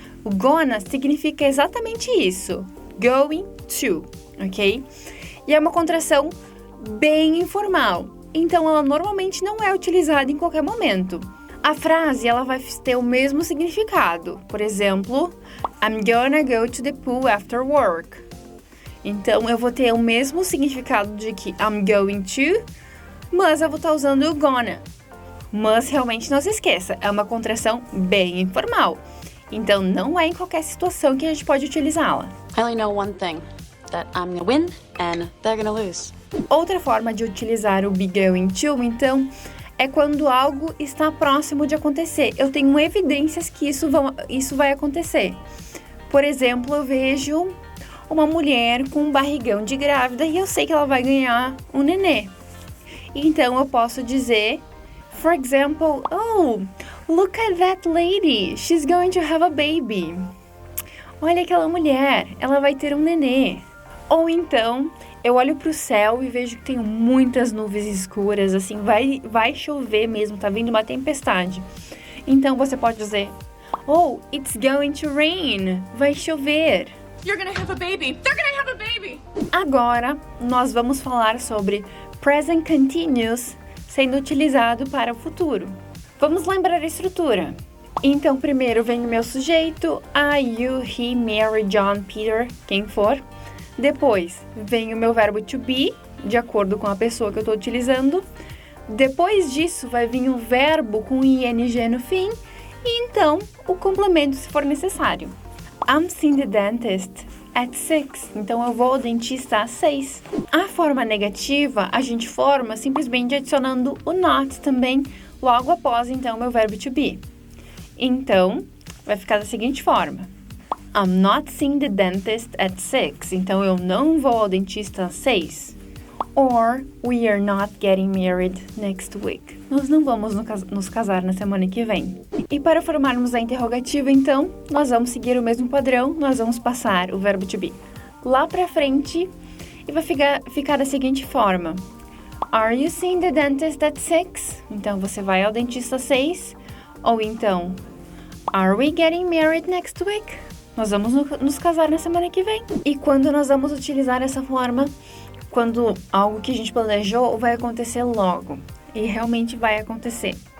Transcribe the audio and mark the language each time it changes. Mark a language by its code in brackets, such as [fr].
[pt] O gonna significa exatamente isso, going to, ok? E é uma contração bem informal, então ela normalmente não é utilizada em qualquer momento. A frase ela vai ter o mesmo significado. Por exemplo, [en] I'm gonna go to the pool after work. [pt] Então, eu vou ter o mesmo significado de que I'm going to, mas eu vou estar usando o gonna. Mas realmente não se esqueça, é uma contração bem informal. Então, não é em qualquer situação que a gente pode utilizá-la. [en] I only know one thing, that I'm gonna win and they're gonna lose. [pt] Outra forma de utilizar o be going to, então, é quando algo está próximo de acontecer. Eu tenho evidências que isso vai acontecer. Por exemplo, eu vejo uma mulher com um barrigão de grávida e eu sei que ela vai ganhar um nenê. Então, eu posso dizer, [en] for example, oh, look at that lady, she's going to have a baby. [pt] Olha aquela mulher, ela vai ter um nenê. Ou então, eu olho para o céu e vejo que tem muitas nuvens escuras, assim, vai chover mesmo, tá vindo uma tempestade. Então, você pode dizer, [en] oh, it's going to rain, [pt] vai chover. [en] You're gonna have a baby. They're gonna have a baby. [pt] Agora, nós vamos falar sobre present continuous sendo utilizado para o futuro. Vamos lembrar a estrutura. Então, primeiro vem o meu sujeito, I, you, he, Mary, John, Peter, quem for. Depois, vem o meu verbo to be, de acordo com a pessoa que eu estou utilizando. Depois disso, vai vir o verbo com ing no fim e então o complemento se for necessário. [en] I'm seeing the dentist at 6. [pt] Então, eu vou ao dentista às 6. A forma negativa, a gente forma simplesmente adicionando o not também logo após, então, o meu verbo to be. Então, vai ficar da seguinte forma. [en] I'm not seeing the dentist at 6. [pt] Então, eu não vou ao dentista às 6. [en] Or, we are not getting married next week. [pt] Nós não vamos nos casar na semana que vem. E para formarmos a interrogativa, então, nós vamos seguir o mesmo padrão, nós vamos passar o verbo to be lá pra frente e vai ficar da seguinte forma. [en] Are you seeing the dentist at 6? [pt] Então, você vai ao dentista às 6. Ou então, [en] are we getting married next week? [pt] Nós vamos nos casar na semana que vem. E quando nós vamos utilizar essa forma, quando algo que a gente planejou vai acontecer logo. E realmente vai acontecer.